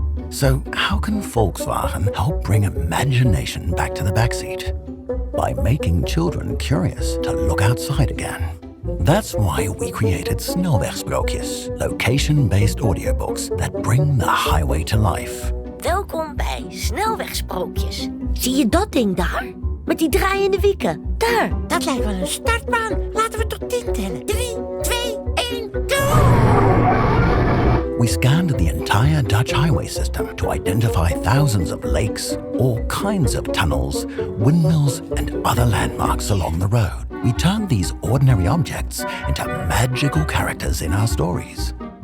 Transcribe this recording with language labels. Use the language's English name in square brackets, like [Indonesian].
[English] So how can Volkswagen help bring imagination back to the backseat? By making children curious to look outside again. That's why we created Snelwegsprookjes, location-based audiobooks that bring the highway to life. [Dutch] Welkom bij Snelwegsprookjes. Zie je dat ding daar? Met die draaiende wieken. Daar, dat lijkt wel een startbaan. Laten we tot 10 tellen. 3, 2, 1, go! [English] We scanned the entire Dutch highway system to identify thousands of lakes, all kinds of tunnels, windmills, and other landmarks along the road. We turned these ordinary objects into magical characters in our stories.